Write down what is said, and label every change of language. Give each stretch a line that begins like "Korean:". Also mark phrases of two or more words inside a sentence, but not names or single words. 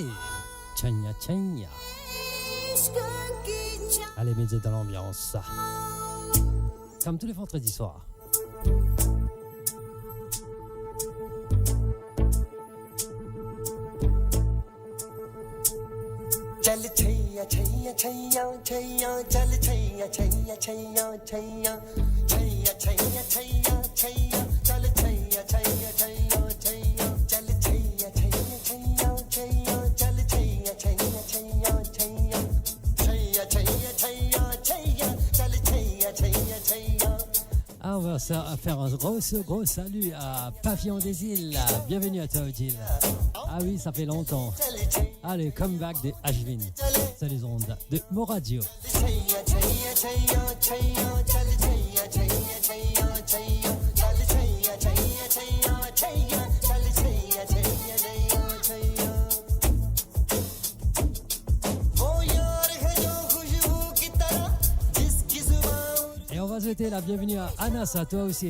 Hindi: Chanya Chanya.
French: Allez, mettez dans l'ambiance. Comme tous les vendredis soirs.
Hindi: चल छैया छैया छैया छैया चल छैया छैया छैया छैया छैया छैया छैया छैया चल छैया छैया छैया छैया चल छैया छैया छैया छैया चल छैया छैया छैया छैया छैया छैया छैया छैया चल छैया छैया छैया.
French: Ah, on va faire un gros salut à Papillon des Îles. Bienvenue à toi, Odile. Ah oui, ça fait longtemps. Allez, comeback de Ashvin. C'est les ondes de Moradio. Et on va souhaiter la bienvenue à Anas, à toi aussi.